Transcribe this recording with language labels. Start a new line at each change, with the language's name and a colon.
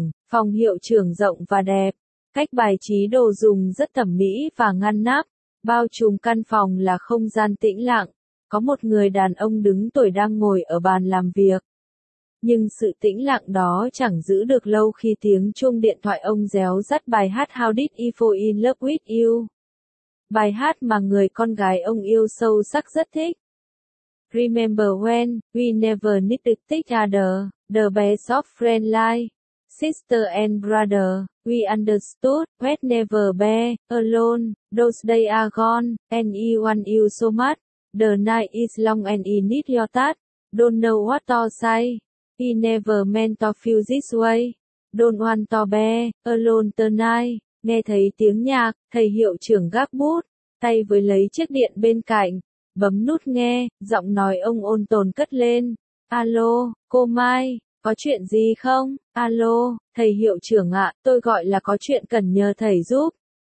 Vietnamese: Phòng hiệu trưởng rộng và đẹp, cách bài trí đồ dùng rất thẩm mỹ và ngăn nắp, bao trùm căn phòng là không gian tĩnh lặng, có một người đàn ông đứng tuổi đang ngồi ở bàn làm việc. Nhưng sự tĩnh lặng đó chẳng giữ được lâu khi tiếng chuông điện thoại ông réo rắt bài hát How Did I Fall In Love With You. Bài hát mà người con gái ông yêu sâu sắc rất thích.
English: Remember when we never needed each other, the best of friend life. Sister and brother, we understood, we'd never be alone, those days are gone, and I want you so much. The night is long and I need your touch. Don't know what to say. I never meant to feel this way. Don't want to be alone tonight.
Vietnamese: Nghe thấy tiếng nhạc, thầy hiệu trưởng gác bút, tay với lấy chiếc điện bên cạnh, bấm nút nghe, giọng nói ông ôn tồn cất lên. Alo, cô Mai, có chuyện gì không? Alo, thầy hiệu trưởng ạ, tôi gọi là có chuyện cần nhờ thầy giúp.